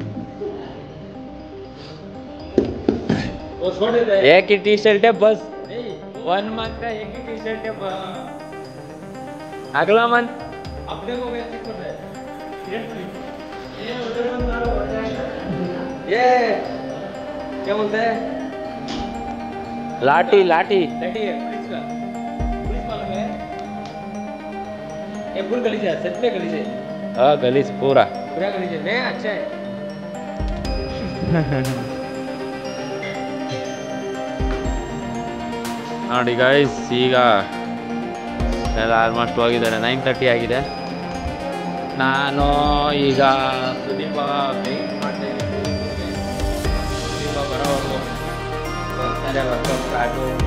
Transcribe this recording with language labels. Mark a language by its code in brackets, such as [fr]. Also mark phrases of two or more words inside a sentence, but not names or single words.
[hi] वो छोड़ देता है एक ही टी शर्ट है बस 1 मंथ का एक ही टी शर्ट है अगला मंथ अपने को वैसे कर रहा है ये क्या बोलते हैं लाठी लाठी लाठी है पुलिस का पुलिस मालूम है ये फुल गलीज है सच में गलीज है हाँ गलीज पूरा पूरा गलीज है नहीं अच्छा है [kn] ನೋಡಿ ಗೈಸ್ ಈಗ ಎಲ್ಲ ಆಲ್ಮೋಸ್ಟ್ ಹೋಗಿದ್ದಾರೆ 9:30 ಆಗಿದೆ ನಾನು ಈಗ ಸುದೀಪ ವೆಯ್ಟ್ ಮಾಡ್ತಾ ಇದ್ದೀನಿ ಸುದೀಪ ಬರೋವರೆಗೂ ಒಂದ್ಸರಿ [en] workout start